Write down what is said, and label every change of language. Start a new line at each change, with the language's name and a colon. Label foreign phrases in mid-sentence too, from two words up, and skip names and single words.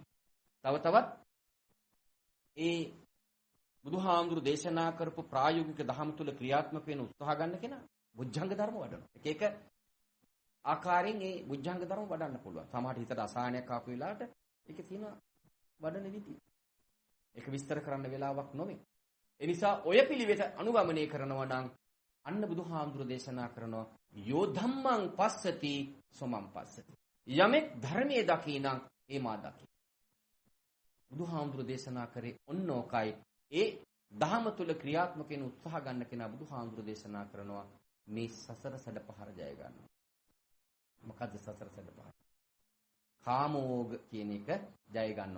Sinhala: තව තවත් ඒ බුදුහාමුදුරු දේශනා කරපු ප්‍රායෝගික ධර්ම තුල ක්‍රියාත්මක වෙන උත්සාහ ගන්න කෙනා බුද්ධංග ධර්ම වඩනවා. එක එක ආකාරයෙන් ඒ බුද්ධංග ධර්ම වඩන්න පුළුවන්. සමහරට හිතට අසහනයක් ආපු වෙලාවට ඒකේ තියෙන වඩන විදිය. ඒක විස්තර කරන්න වෙලාවක් නොවේ. ඒ නිසා ඔය පිළිවෙත අනුගමනය කරනවා නම් අන්න බුදුහාමුදුරු දේශනා කරනවා
Pali: යෝ ධම්මං පස්සති සොමං පස්සති.
Sinhala: යමෙක් ධර්මයේ දකිනම් ඒ මා දකි. බුදුහාමුදුරු දේශනා කරේ ඔන්නෝකයි. ඒ ධහම තුල ක්‍රියාත්මක වෙන උත්සාහ ගන්න කෙනා බුදුහාමුදුරු දේශනා කරනවා මේ සසර සැඩපහර ජය ගන්නවා. මොකද්ද සසර සැඩපහර? කාමෝග කියන එක ජය ගන්නවා.